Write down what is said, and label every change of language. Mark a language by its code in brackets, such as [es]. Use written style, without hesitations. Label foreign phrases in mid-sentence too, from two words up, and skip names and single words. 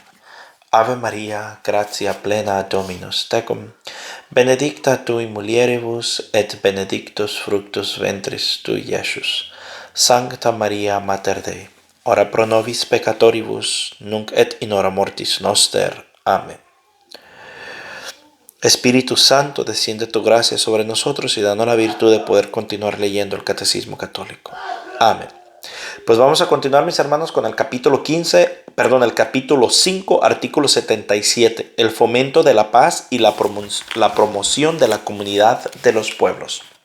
[la] Ave Maria, gratia plena Dominus tecum, benedicta tui mulieribus, et benedictus fructus ventris tui, Iesus. Sancta Maria, Mater Dei, ora pro nobis peccatoribus, nunc et in hora mortis noster. [es] Amén. Espíritu Santo, desciende tu gracia sobre nosotros y danos la virtud de poder continuar leyendo el Catecismo Católico. Amén. Pues vamos a continuar, mis hermanos, con el capítulo 5, artículo 77, el fomento de la paz y la promoción de la comunidad de los pueblos.